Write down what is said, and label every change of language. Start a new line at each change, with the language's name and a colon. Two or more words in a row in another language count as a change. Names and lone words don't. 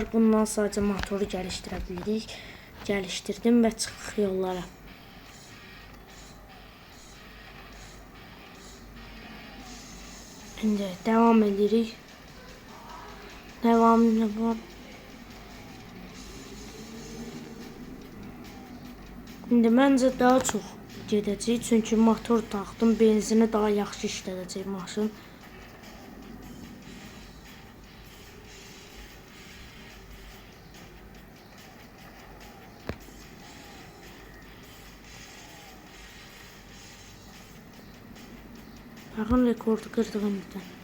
Turkish: Bundan sadece motoru geliştirebildik. Geliştirdim ve çıktık yollara.
Azerbaijani: Şimdi devam edirik. Devam. Şimdi məncə daha çox gedəcək, çünki motor taxdım, benzini daha yaxşı işlədəcək maşın. Baxın, rekordu qırdığım birdən.